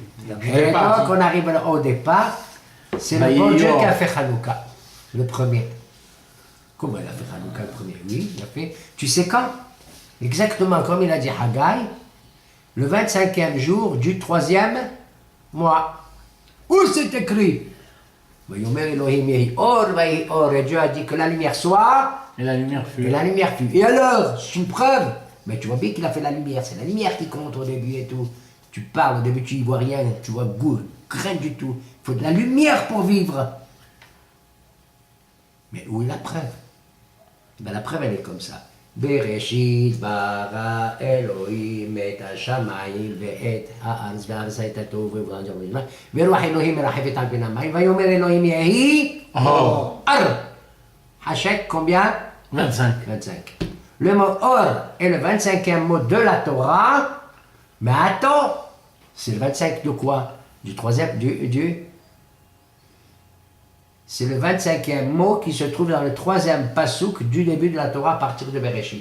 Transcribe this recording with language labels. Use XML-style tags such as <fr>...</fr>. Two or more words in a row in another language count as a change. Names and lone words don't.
<fr>Et donc, on arrive au départ, c'est le bon Dieu qui a fait Hanouka, le premier. Comment il a fait Hanouka le premier? Oui, il a fait. Tu sais quand? Exactement comme il a dit Haggai, le 25e jour du 3e Moi. Où c'est écrit?</fr> <he>ויאמר אלהים יהי אור ויהי אור.</he> <fr>Et Dieu a dit que la lumière soit, Et la lumière fut. et la lumière fut. Et alors, c'est une preuve. Mais tu vois bien qu'il a fait la lumière. C'est la lumière qui compte au début et tout. Tu parles, au début tu y vois rien. Tu vois goût, rien du tout. Il faut de la lumière pour vivre. Mais où est la preuve? Ben, la preuve, elle est comme ça.</fr> <he>בראשית ברא אלהים את השמים ואת הארץ והארץ היתה תהו ובהו ורוח אלהים מרחפת על פני המים ויאמר אלהים יהי Or.</he> <fr>ar. Hachek, combien? 25. 25. Le mot or est le 25e mot de la Torah. Mais attends, c'est le 25 de quoi? Du troisième, c'est le 25e mot qui se trouve dans le troisième pasouk du début de la Torah à partir de Bereshit.</fr>